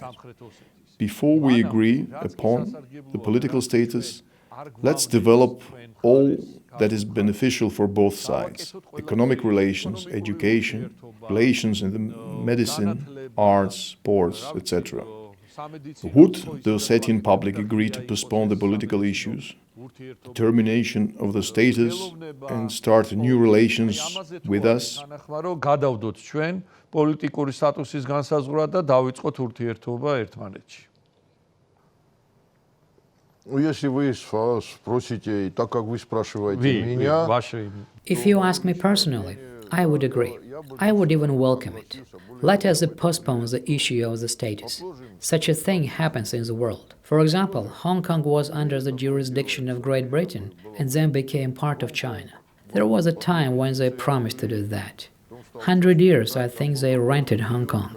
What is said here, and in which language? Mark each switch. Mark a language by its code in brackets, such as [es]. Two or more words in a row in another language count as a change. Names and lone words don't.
[en] Before we agree upon the political status, let's develop all that is beneficial for both sides: economic relations, education, relations in the medicine, arts, sports, etc. Would the Ossetian public agree to postpone the political issues, determination of the status, and start new relations with us? [ka] გადავდოთ ჩვენ პოლიტიკური სტატუსის განსაზღვრა და დავიწყოთ ურთიერთობა ერთმანეთში. [ru] Если вы спросите, так как вы спрашиваете меня... [en] If you ask me personally, I would agree. I would even welcome it. Let us postpone the issue of the status. Such a thing happens in the world. For example, Hong Kong was under the jurisdiction of Great Britain and then became part of China. There was a time when they promised to do that. 100 years, I think they rented Hong Kong.